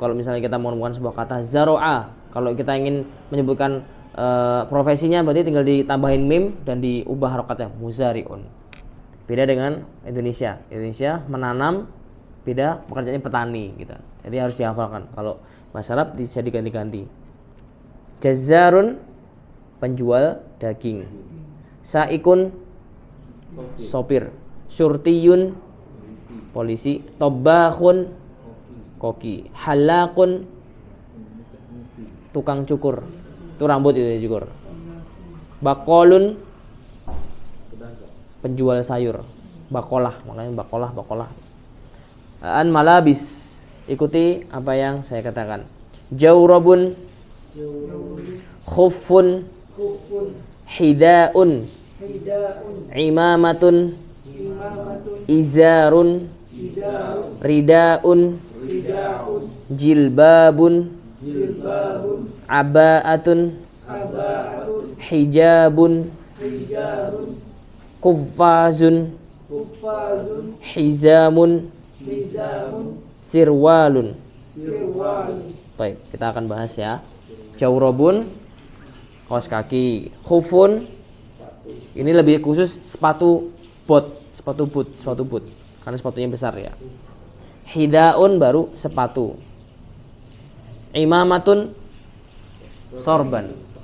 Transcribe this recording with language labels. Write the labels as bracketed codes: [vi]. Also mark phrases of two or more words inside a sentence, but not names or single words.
[id] Kalau misalnya kita mau menemukan sebuah kata zara'a, kalau kita ingin menyebutkan profesinya berarti tinggal ditambahin mim dan diubah harokatnya muzari'un. Beda dengan Indonesia. Indonesia menanam, beda pekerjaannya petani gitu. Jadi harus dihafalkan. Kalau bahasa Arab bisa diganti-ganti. Jazzarun penjual daging. Saikun sopir. Syurtiyun polisi. Tobbahun koki. Halakun tukang cukur. Itu rambut itu cukur. Bakolun penjual sayur. Bakolah, makanya bakolah. [ar] عن الملابس, [id] ikuti apa yang saya katakan. [ar] جوربٌ، خفٌّ، حذاءٌ، عمامةٌ، إزارٌ، رداءٌ، جلبابٌ، عباءةٌ، حجابٌ، قفّازٌ، حزامٌ، سروالٌ. [id] Baik, kita akan bahas ya. Jawrabun kaos kaki, khufun ini lebih khusus sepatu boot, karena sepatunya besar ya. Hidaun baru sepatu. Imamatun sorban.